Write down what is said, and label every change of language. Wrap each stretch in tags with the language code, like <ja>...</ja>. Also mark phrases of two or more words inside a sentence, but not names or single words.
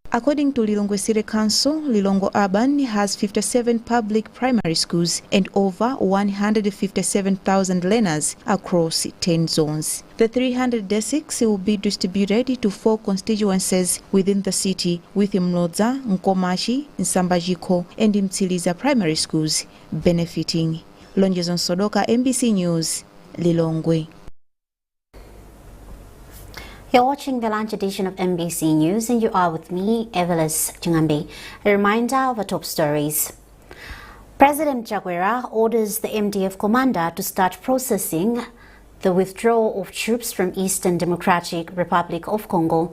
<en>According to Lilongwe City Council, Lilongwe Urban has 57 public primary schools and over 157,000 learners across 10 zones. The 300 desks will be distributed to 4 constituencies within the city, with Mlodza, Nkomashi, Nsambajiko and Mtsiliza primary schools benefiting. Lonjazon Sodoka, MBC News, Lilongwe. You're watching the lunch edition of MBC News and you are with me, Evelis Chingambe. A reminder of the top stories. President Chakwera orders the MDF commander to start processing the withdrawal of troops from Eastern Democratic Republic of Congo.</en>